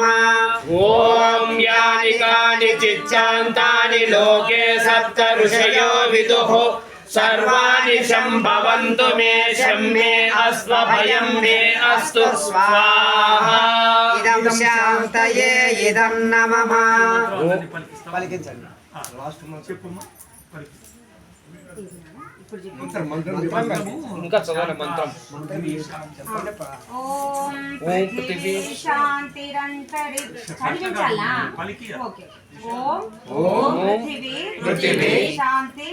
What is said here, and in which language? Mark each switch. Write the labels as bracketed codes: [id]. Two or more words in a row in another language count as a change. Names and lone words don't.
[sa] ॐ यानि कानिचिच्चान्तानि लोके सप्त ऋषयो विदुः सर्वाणि शम्भवन्तु मे शम्मे अस्वभयं मे अस्तु स्वाहा इदं शान्तये इदं नमः [te] ఇంకా చదవాలి మంత్రం [sa] ఓం పృథివీ శాంతిరంతరిక్షం ఓకే ఓం ఓం పృథివీ శాంతి